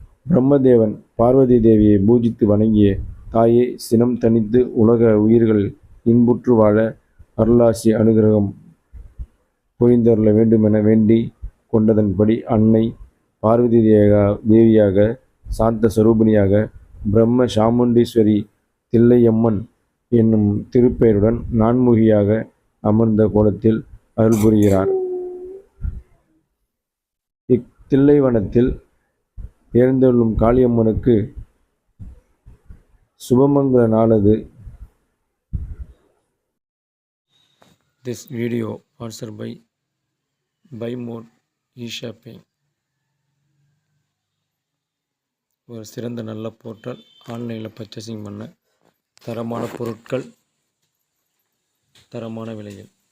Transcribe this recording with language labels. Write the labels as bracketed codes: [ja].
[ta] பிரம்மதேவன் பார்வதி தேவியை பூஜித்து வணங்கிய தாயே, சினம் தணித்து உலக உயிர்கள் இன்புற்று வாழ அருளாசி அனுகிரகம் புரிந்தருள வேண்டுமென வேண்டி கொண்டதன்படி அன்னை பார்வதி தேவியாக சாந்த ஸ்வரூபிணியாக பிரம்ம சாமுண்டீஸ்வரி தில்லையம்மன் என்னும் திருப்பெயருடன் நான்முகியாக அமர்ந்த கோலத்தில் அருள் புரிகிறார். இத்தில்லைவனத்தில் எழுந்தருளும் காளியம்மனுக்கு சுபமங்கல நாளது. [en] This video sponsored by Buy More eShopping. [ta] ஒரு சிறந்த நல்ல போர்ட்டல். ஆன்லைனில் பர்ச்சேசிங் பண்ண தரமான பொருட்கள் தரமான விலையில்.